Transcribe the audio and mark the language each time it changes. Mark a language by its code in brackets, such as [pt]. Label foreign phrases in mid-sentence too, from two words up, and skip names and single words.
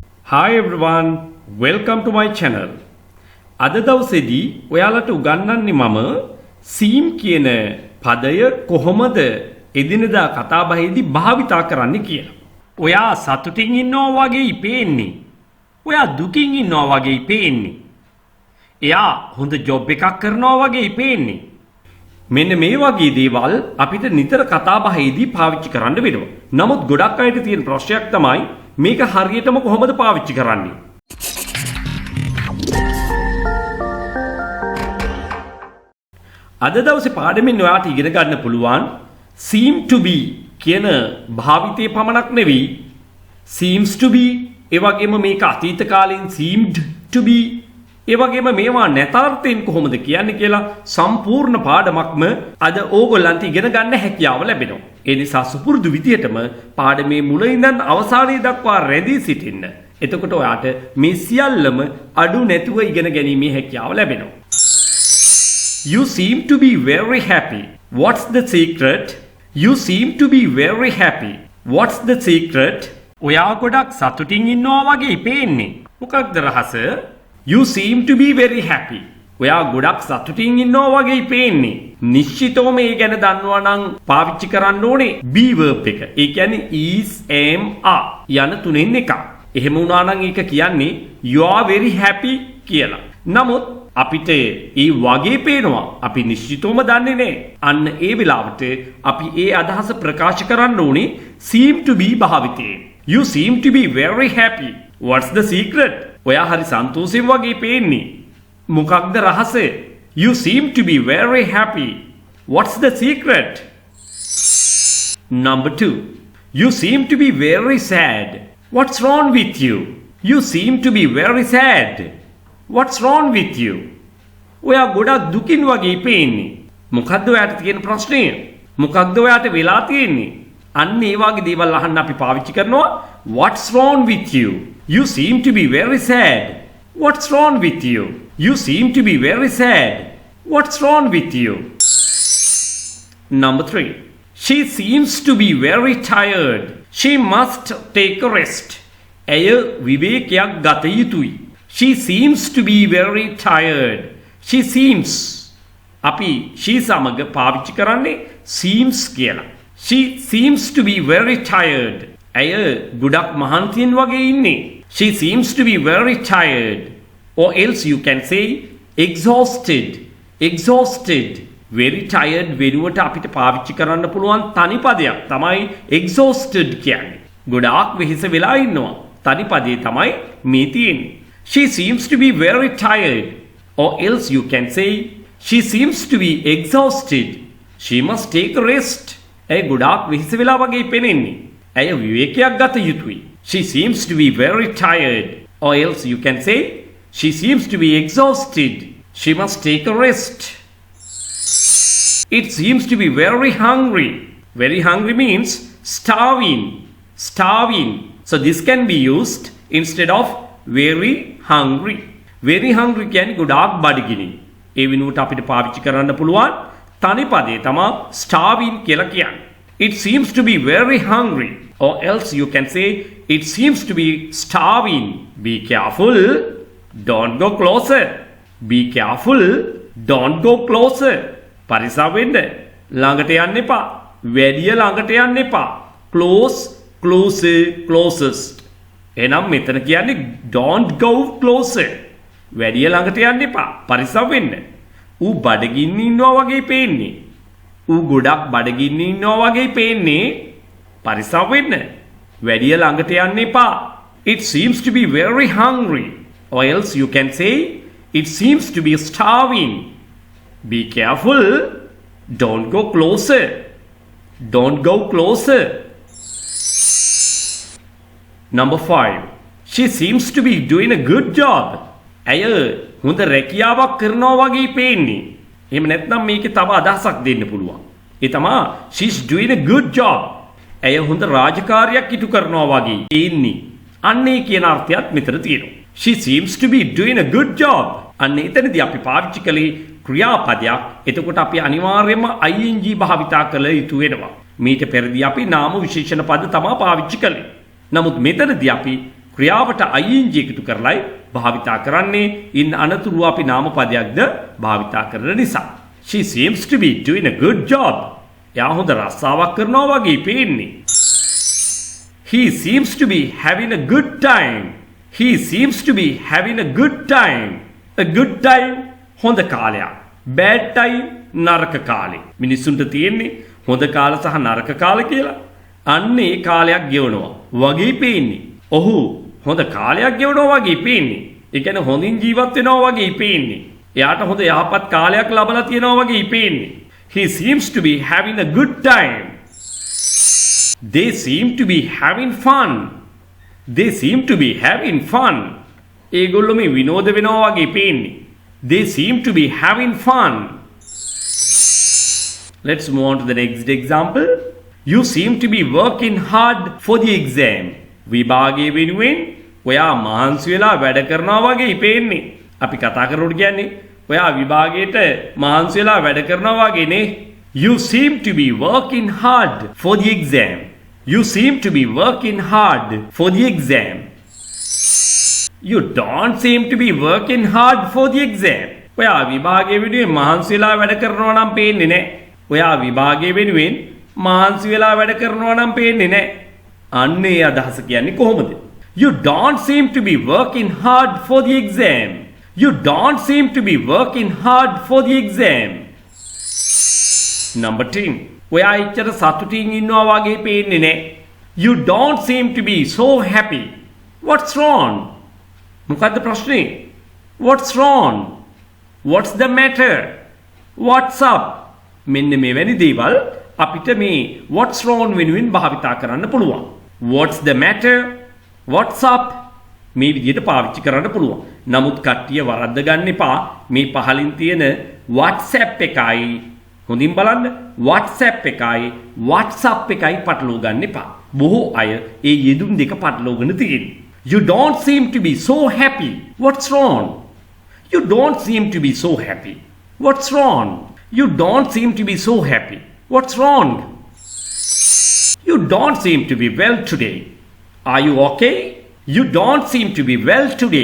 [en] Hi everyone, welcome to my channel. [si] අද දවසේදී ඔයාලට උගන්වන්නේ මම seem කියන පදය කොහොමද එදිනෙදා කතා බහේදී භාවිතා කරන්නේ කියලා. ඔයා සතුටින් ඉන්නවා වගේ පේන්නේ. ඔයා දුකින් ඉන්නවා වගේ පේන්නේ. එයා හොඳ ජොබ් එකක් කරනවා වගේ පේන්නේ. මෙන්න මේ වගේ දේවල් අපිට නිතර කතා බහේදී පාවිච්චි කරන්න වෙනවා. නමුත් ගොඩක් අයට තියෙන ප්‍රශ්නයක් තමයි මේක හරියටම කොහොමද පාවිච්චි කරන්නේ? අද දවසේ පාඩමෙන් ඔයාට ඉගෙන ගන්න පුළුවන් [en] seem to be [si] කියන භාවිතයේ පමණක් නෙවෙයි [en] seems to be [si] ඒ වගේම මේක අතීත කාලයෙන් [en] seemed to be [si] ඒ වගේම මේවා නැතාර්ථයෙන් කොහොමද කියන්නේ කියලා සම්පූර්ණ පාඩමක්ම අද ඕගොල්ලන්ට ඉගෙන ගන්න හැකියාව ලැබෙනවා. ඒ නිසා සුපුරුදු විදියටම පාඩමේ මුල ඉඳන් අවසානයේ දක්වා රැඳී සිටින්න. එතකොට ඔයාට මේ සියල්ලම අඩු නැතුව ඉගෙන ගැනීමේ හැකියාව ලැබෙනවා. [en] You seem to be very happy. What's the secret? You seem to be very happy. What's the secret? [si] ඔයා ගොඩක් සතුටින් ඉන්නවා වගේ පේන්නේ. මොකක්ද රහස? [en] You seem to be very happy. [si] ඔයා ගොඩක් සතුටින් ඉන්නවා වගේ පේන්නේ. නිශ්චිතව මේ ගැන දන්නවා නම් පාවිච්චි කරන්න ඕනේ [en] be verb [si] එක. ඒ කියන්නේ [en] is, am, are [si] යන තුනෙන් එකක්. එහෙම වුණා නම් ඒක කියන්නේ [en] you are very happy [si] කියලා. නමුත් අපිට ඒ වගේ පේනවා. අපි නිශ්චිතවම දන්නේ නැහැ. අන්න ඒ වෙලාවට අපි ඒ අදහස ප්‍රකාශ කරන්න ඕනේ [en] seem to be [si] භාවිතයෙන්. [en] You seem to be very happy. What's the secret? [si] ඔයා හරි සන්තෝෂයෙන් වගේ පේන්නේ. මොකක්ද රහස? [en] You seem to be very happy. What's the secret? Number 2. You seem to be very sad. What's wrong with you? You seem to be very sad. What's wrong with you? [si] ඔයා ගොඩක් දුකින් වගේ පේන්නේ. මොකද්ද ඔයාට තියෙන ප්‍රශ්නය? මොකක්ද ඔයාට වෙලා තියෙන්නේ? අන්න ඒ වගේ දේවල් අහන්න අපි පාවිච්චි කරනවා [en] What's wrong with you? You seem to be very sad. What's wrong with you? You seem to be very sad. What's wrong with you? Number 3. She seems to be very tired. She must take a rest. [si] ඇය විවේකයක් ගත යුතුයි. [en] She seems to be very tired. She seems. [si] අපි she සමග පාවිච්චි කරන්නේ seems කියලා. [en] She seems to be very tired. [si] ඇය ගොඩක් මහන්සියෙන් වගේ ඉන්නේ. [en] She seems to be very tired. Or else you can say exhausted. Exhausted. Very tired [si] වෙනුවට අපිට පාවිච්චි කරන්න පුළුවන් තනි පදයක් තමයි exhausted කියන්නේ. ගොඩාක් වෙහෙස වෙලා ඉන්නවා. තනි පදේ තමයි මේ තියෙන්නේ. [en] She seems to be very tired. Or else you can say she seems to be exhausted. She must take a rest. [si] ඇය ගොඩාක් වෙහෙස වෙලා වගේ පෙනෙන්නේ. ඇය විවේකයක් ගත යුතුයි. [en] She seems to be very tired. Or else you can say she seems to be exhausted. She must take a rest. It seems to be very hungry. Very hungry means starving. Starving. So this can be used instead of very hungry. Very hungry [si] කියන්නේ ගොඩාක් බඩගිනි. ඒ වෙනුවට අපිට පාවිච්චි කරන්න පුළුවන් තනි පදේ තමයි starving කියලා කියන්නේ. [en] It seems to be very hungry. Or else you can say it seems to be starving. Be careful. Don't go closer. Be careful. Don't go closer. [si] පරිස්සම් වෙන්න. ළඟට යන්න එපා. වැඩිය ළඟට යන්න එපා. [en] Close, closer, closest. [si] එහෙනම් මෙතන කියන්නේ [en] don't go closer. [si] වැඩිය ළඟට යන්න එපා. පරිස්සම් වෙන්න. ඌ බඩගින්න ඉන්නවා වගේ පේන්නේ. ඌ ගොඩක් බඩගින්න ඉන්නවා වගේ පේන්නේ. පරිස්සම් වෙන්න. වැඩිය ළඟට යන්න එපා. [en] It seems to be very hungry. Or else you can say it seems to be starving. Be careful. Don't go closer. Don't go closer. Number 5. She seems to be doing a good job. [si] ඇය හොඳ රැකියාවක් කරනවා වගේ පේන්නේ. එහෙම නැත්නම් මේකේ තව අදහසක් දෙන්න පුළුවන්. ඒ තමයි [en] she's doing a good job. [si] ඇය හොඳ රාජකාරියක් ඉටු කරනවා වගේ පේන්නේ. අන්න ඒ කියන අර්ථයත් මෙතන තියෙනවා. [en] She seems to be doing a good job. [si] අන්න එතනදී අපි පාවිච්චි කළේ ක්‍රියාපදයක්. එතකොට අපි අනිවාර්යයෙන්ම ing භාවිතා කළ යුතු වෙනවා. මීට පෙරදී අපි නාම විශේෂණ පද තමයි පාවිච්චි කළේ. නමුත් මෙතනදී අපි ක්‍රියාවට ing එකතු කරලයි භාවිතා කරන්නේ. ඉන් අනතුරුව අපි නාමපදයක්ද භාවිතා කරන නිසා. [en] She seems to be doing a good job. [si] එයා හොඳ රස්සාවක් කරනවා වගේ පේන්නේ. [en] He seems to be having a good time. He seems to be having a good time. A good time [si] හොඳ කාලයක්. [en] Bad time [si] නරක කාලේ. මිනිස්සුන්ට තියෙන්නේ හොඳ කාල සහ නරක කාල කියලා. අන්න ඒ කාලයක් ගෙවනවා වගේ පේන්නේ. ඔහු හොඳ කාලයක් ගෙවනවා වගේ පේන්නේ. ඒ කියන්නේ හොඳින් ජීවත් වෙනවා වගේ පේන්නේ. එයාට හොඳ යහපත් කාලයක් ලබලා තියෙනවා වගේ පේන්නේ. [en] He seems to be having a good time. They seem to be having fun. They seem to be having fun. [si] ඒගොල්ලෝ මේ විනෝද වෙනවා වගේ පේන්නේ. [en] They seem to be having fun. Let's move on to the next example. You seem to be working hard for the exam. [si] විභාගයේ වෙනුවෙන් ඔයා මහන්සි වෙලා වැඩ කරනවා වගේ පේන්නේ. අපි කතා කරනකොට කියන්නේ ඔයා විභාගයට මහන්සි වෙලා වැඩ කරනවා වගේනේ. [en] You seem to be working hard for the exam. You seem to be working hard for the exam. You don't seem to be working hard for the exam. [si] ඔයා විභාගයේ වෙනුවෙන් මහන්සි වෙලා වැඩ කරනවා නම් පේන්නේ නැහැ. ඔයා විභාගයේ වෙනුවෙන් මහන්සි වෙලා වැඩ කරනවා නම් පේන්නේ නැහැ. අන්න ඒ අදහස කියන්නේ කොහොමද? [en] You don't seem to be working hard for the exam. You don't seem to be working hard for the exam. Number 10. [si] ඔයා එච්චර සතුටින් ඉන්නවා වගේ පේන්නේ නැහැ. [en] You don't seem to be so happy. What's wrong? [si] මොකද්ද ප්‍රශ්නේ? [en] What's wrong? What's the matter? What's up? [si] මෙන්න මෙවැනි දේවල් අපිට මේ [en] what's wrong [si] වෙනුවෙන් භාවිතා කරන්න පුළුවන්. [en] What's the matter? What's up? [si] මේ විදිහට පාවිච්චි කරන්න පුළුවන්. නමුත් කට්ටිය වරද්ද ගන්න එපා. මේ පහලින් තියෙන WhatsApp එකයි හොඳින් බලන්න WhatsApp එකයි WhatsApp එකයි පටලවා ගන්න එපා. බොහෝ අය ඒ යෙදුම් දෙක පටලවගෙන තියෙනවා. [en] You don't seem to be so happy. What's wrong? You don't seem to be so happy. What's wrong? You don't seem to be so happy. What's wrong? You don't seem to be well today. Are you okay? You don't seem to be well today.